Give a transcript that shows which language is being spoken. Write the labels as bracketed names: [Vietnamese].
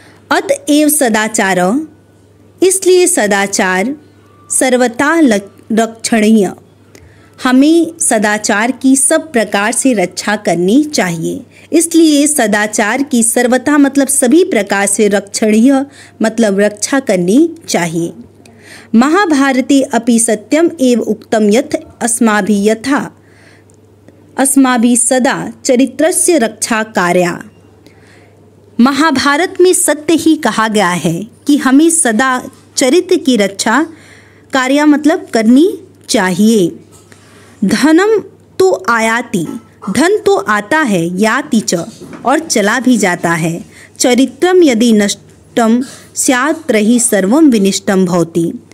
[Hindi] अतएव सदाचार, इसलिए सदाचार सर्वथा रक्षणीय, हमें सदाचार की सब प्रकार से रक्षा करनी चाहिए। इसलिए सदाचार की सर्वथा मतलब सभी प्रकार से रक्षणीय मतलब रक्षा करनी चाहिए। [Sanskrit] महाभारते अपि सत्यम एव उक्तम यथ अस्माभिः यथा अस्माभिः सदा चरित्रस्य रक्षा कार्या। [Hindi] महाभारत में सत्य ही कहा गया है कि हमें सदा चरित्र की रक्षा कार्य मतलब करनी चाहिए। [Sanskrit] धनम तो आयाति, [Hindi] धन तो आता है, [Sanskrit] याति च [Hindi] और चला भी जाता है, [Sanskrit] चरित्रम यदि नष्टम स्यात् तर्हि सर्वं विनिष्टं भवति।